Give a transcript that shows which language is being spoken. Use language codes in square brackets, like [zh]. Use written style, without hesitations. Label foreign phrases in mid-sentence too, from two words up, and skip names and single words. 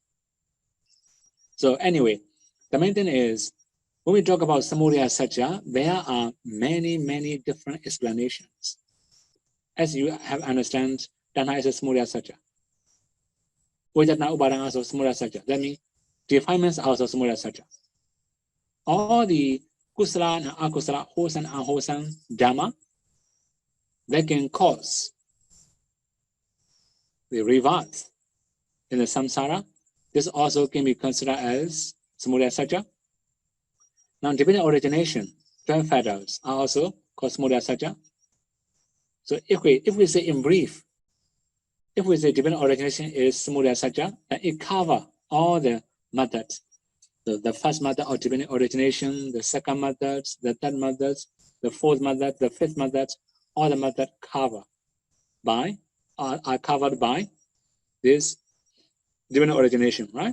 [en] So anyway, the main thing is, when we talk about [sa] samudaya satya, [en] there are many different explanations. As you have understand, tanha is a [sa] samudaya satya. [pi] Avijja, upadana also [sa] samudaya satya. [en] That means defilements are also [sa] samudaya satya. [en] All the kusala and akusala, wholesome and unwholesome dhamma, that can cause the rebirth in the samsara. This also can be considered as [sa] samudaya satya. [en] Now, dependent origination, 12 factors are also called [sa] samudaya satya. [en] So if we say in brief, if we say dependent origination is [sa] samudaya satya, [en] then it covers all the methods. The first method of dependent origination, the second method, the third method, the fourth method, the fifth method, all the methods are covered by this dependent origination, right?